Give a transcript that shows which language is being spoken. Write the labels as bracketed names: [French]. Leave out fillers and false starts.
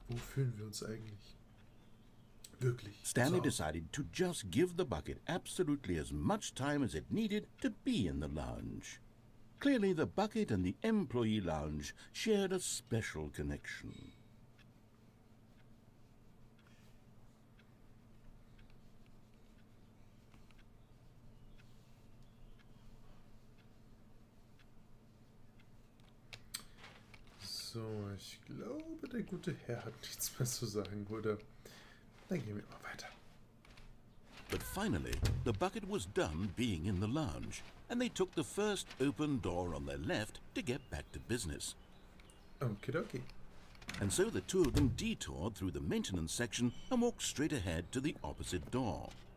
[German] Wo fühlen wir uns eigentlich wirklich? [English] Stanley [German] So. [English] decided to just give the bucket absolutely as much time as it needed to be in the lounge. Clearly, the bucket and the employee lounge shared a special connection. [German] So, ich glaube, der gute Herr hat nichts mehr zu sagen, oder? Dann gehen wir mal weiter. [English] But finally, the bucket was done being in the lounge, and they took the first open door on their left to get back to business. [German] Okidoki. [English] And so the two of them detoured through the maintenance section and walked straight ahead to the opposite door.